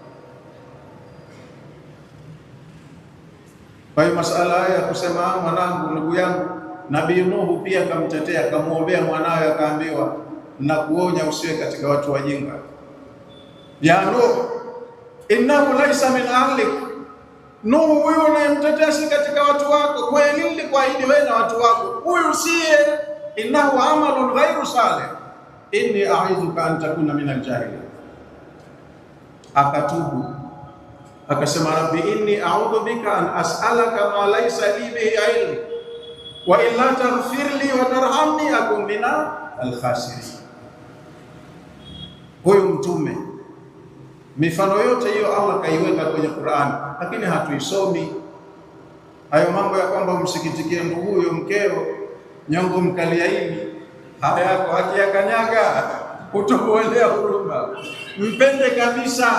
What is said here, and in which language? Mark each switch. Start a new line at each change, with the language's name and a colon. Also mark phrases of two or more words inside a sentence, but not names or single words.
Swahili: Kwa hiyo masala haya ya kusema mwanangu, ndugu yangu, Nabii Nuhu pia akamtetea, akamuombea mwanawe, akaambiwa na kuonya usiwe katika watu wajinga.
Arabic: يا نوح إنه ليس من أهلك,
Swahili: Nuhu huyu unayemtetea si katika watu wako. Kweli nilikuahidi wewe na watu wako, huyu siye.
Arabic: إنه عمل غير صالح إني أعظك أن تكون من الجاهلين.
Swahili: Akatubu akasema,
Arabic: رب إني أعوذ بك أن أسألك ما ليس لي به علم وإلا تغفر لي وترحمني أكن من الخاسرين.
Swahili: Huyu mtume, mifano yote hiyo Allah kaiweka kwenye Qur'an, lakini hatuisomi. Hayo mambo ya kwamba umsikitikie ndugu huyo, mkeo, nyongo mkalia hivi, haya yako hakiyakanyaga, utokuelea huruma, mpende kabisa.